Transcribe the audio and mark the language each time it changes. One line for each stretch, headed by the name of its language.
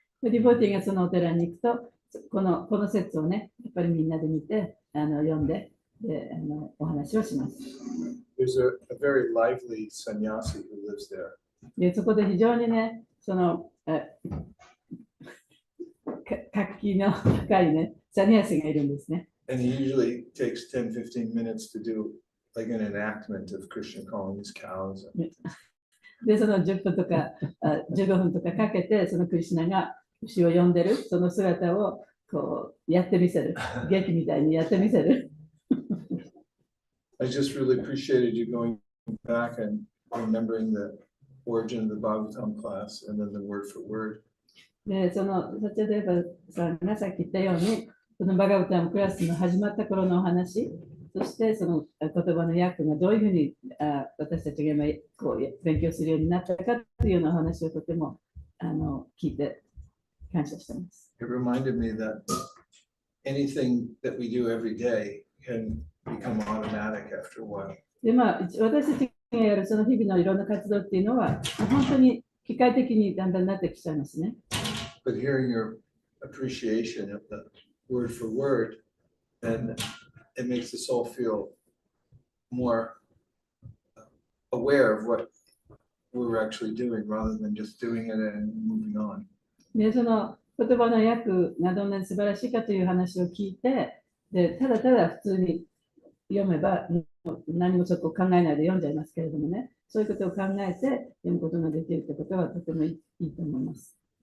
Japanese: ディボティがそのお寺に行くと、この説をね、やっぱりみんなで見て、読んで、お話をします。
English: There's a very lively sannyasi who lives there.
Japanese: でそこで非常にね、その活気の高いね、サニアシがいるんですね。
English: And he usually takes 10-15 minutes to do like an enactment of Krishna calling his cows.
Japanese: で、その10分とか15分とかかけて、そのクリシュナが牛を呼んでる、その姿をこうやってみせる。劇みたいにやってみせる。
English: I just really appreciated you going back and remembering the origin of the Bhagavatam class and then the word for word.
Japanese: で、そのサチャデーバさんがさっき言ったように、そのバガバタムクラスの始まった頃のお話、そしてその言葉の訳がどういうふうに私たちが今こう勉強するようになったかというようなお話をとても聞いて感謝しています。
English: It reminded me that anything that we do every day can become automatic after a while.
Japanese: で、私たちがやるその日々のいろんな活動っていうのは、本当に機械的にだんだんなってきちゃいますね。
English: But hearing your appreciation of the word for word, then it makes us all feel more aware of what we're actually doing rather than just doing it and moving on.
Japanese: で、その言葉の訳がどんなに素晴らしいかという話を聞いて、でただただ普通に読めば何もそこを考えないで読んじゃいますけれどもね、そういうことを考えて読むことができるということはとてもいいと思います。